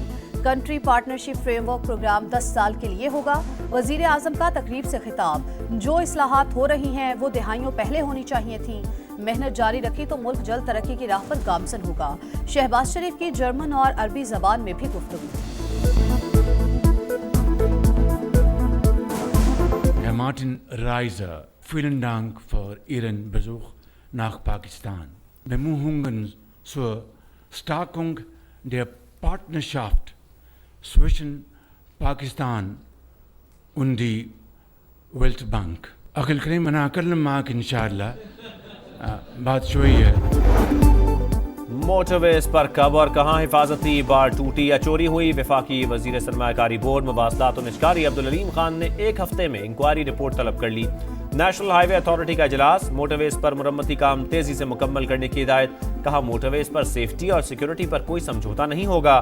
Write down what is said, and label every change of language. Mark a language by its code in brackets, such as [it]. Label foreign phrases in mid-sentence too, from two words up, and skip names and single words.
[en] Country Partnership Framework Program [ur] 10 سال کے لیے ہوگا. وزیر اعظم کا تقریب سے خطاب، جو اصلاحات ہو رہی ہیں وہ دہائیوں پہلے ہونی چاہیے تھی. محنت جاری رکھی تو ملک جلد ترقی کی راہ پر گامزن ہوگا. شہباز شریف کی جرمن اور عربی زبان میں بھی گفتگو. [de] Herr Martin Reiser, vielen Dank für Ihren Besuch nach Pakistan. Bemühungen zur Stärkung der Partnerschaft zwischen Pakistan und die Weltbank. [ar] أخي الكريم أنا أكلم معك إن شاء الله بعد شوية. [ur] موٹرویز پر کب اور کہاں حفاظتی بار ٹوٹی یا چوری ہوئی? وفاقی وزیر سرمایہ کاری بورڈ مواصلات اور نجکاری عبدالعلیم خان نے 1 ہفتے میں [en] inquiry report [ur] طلب کر لی. نیشنل ہائی وے اتھارٹی کا اجلاس، موٹرویز پر مرمتی کام تیزی سے مکمل کرنے کی ہدایت. کہا موٹرویز پر سیفٹی اور سیکیورٹی پر کوئی سمجھوتہ نہیں ہوگا.